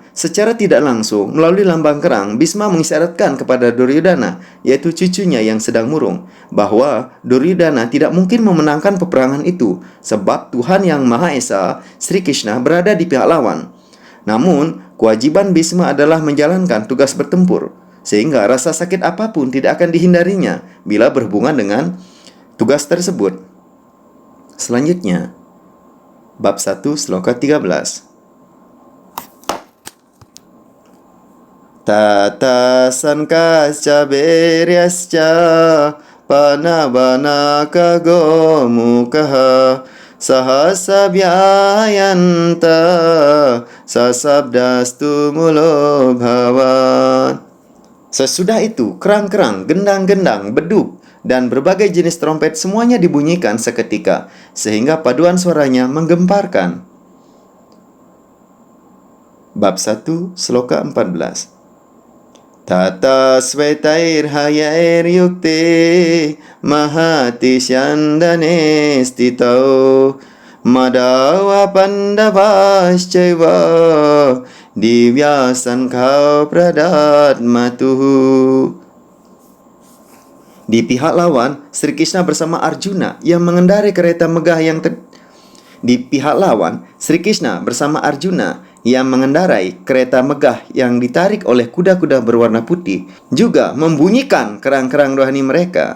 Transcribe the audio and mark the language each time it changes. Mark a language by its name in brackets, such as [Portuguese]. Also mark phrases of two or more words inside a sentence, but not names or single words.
[Indonesian] Secara tidak langsung, melalui lambang kerang, Bhisma mengisyaratkan kepada Duryodhana, yaitu cucunya yang sedang murung, bahwa Duryodhana tidak mungkin memenangkan peperangan itu, sebab Tuhan Yang Maha Esa, Sri Krishna, berada di pihak lawan. Namun, kewajiban Bhisma adalah menjalankan tugas bertempur, sehingga rasa sakit apapun tidak akan dihindarinya bila berhubungan dengan tugas tersebut. Selanjutnya, bab 1 sloka 13. [Sanskrit] Tata sankasca beryasca panabanaka gomukaha sahasabhyayanta sasabdastu mulo bhavan. [Indonesian] Sesudah itu, kerang-kerang, gendang-gendang, beduk, dan berbagai jenis trompet semuanya dibunyikan seketika, sehingga paduan suaranya menggemparkan. Bab 1, sloka 14. [Sanskrit] Tata svetair hayair yukte mahati syandane stitau madawa pandavascaiva divyasan kau pradat matuhu. [Indonesian] Di pihak lawan, Sri Krishna bersama Arjuna yang mengendarai kereta megah yang Di pihak lawan, Sri Krishna bersama Arjuna yang mengendarai kereta megah yang ditarik oleh kuda-kuda berwarna putih juga membunyikan kerang-kerang rohani mereka.